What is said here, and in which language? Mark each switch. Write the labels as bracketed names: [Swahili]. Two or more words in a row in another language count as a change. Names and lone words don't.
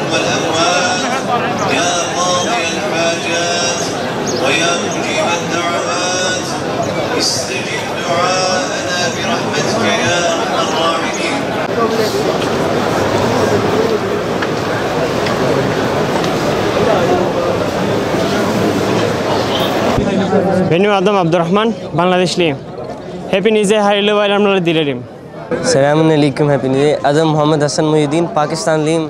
[Arabic] والأموات يا قاضي الحاجات ويا مجيب الدعوات استجب دعاءنا برحمتك يا أرحم الراحمين. [Turkish] Benim adım Abdurrahman, Bangladeşliyim. Hepinize hayırlı bayramlar dilerim. Selamun Aleyküm hepinize. Adım Muhammed Hasan Muhyiddin, Pakistanlıyım.